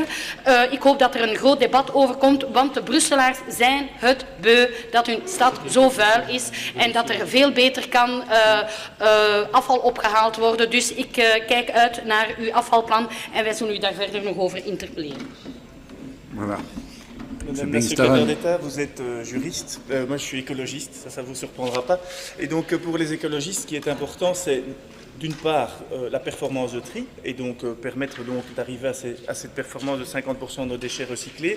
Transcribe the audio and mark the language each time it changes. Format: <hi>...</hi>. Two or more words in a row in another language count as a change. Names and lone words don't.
<nl>Ik hoop dat er een groot debat over komt, want de Brusselaars zijn het beu dat hun stad zo vuil is en dat er veel beter kan afval opgehaald worden. Dus ik kijk uit naar uw afvalplan en wij zullen u daar verder nog over interpelleren.</nl> <fr>Voilà. Madame la secrétaire d'État, vous êtes juriste, moi je suis écologiste, ça ne vous surprendra pas. Et donc pour les écologistes, ce qui est important, c'est d'une part, la performance de tri, et donc permettre donc d'arriver à cette performance de 50% de nos déchets recyclés.</fr>